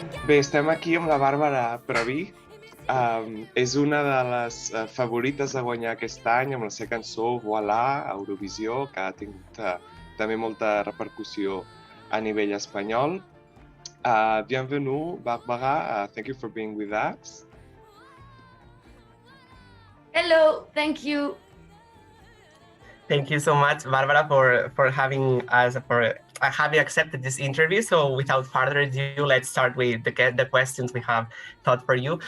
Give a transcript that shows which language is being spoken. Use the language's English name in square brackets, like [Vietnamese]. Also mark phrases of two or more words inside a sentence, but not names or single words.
[Catalan] Bé, estem aquí amb la Bàrbara Praví. És una de les favorites a guanyar aquest any amb la seva cançó Voilà, a Eurovisió, que ha tingut també molta repercussió a nivell espanyol. [French] Bienvenue, Barbara. [English] Thank you for being with us. Hello, thank you. Thank you so much, Barbara, for having us, for having accepted this interview. So without further ado, let's start with the questions we have thought for you.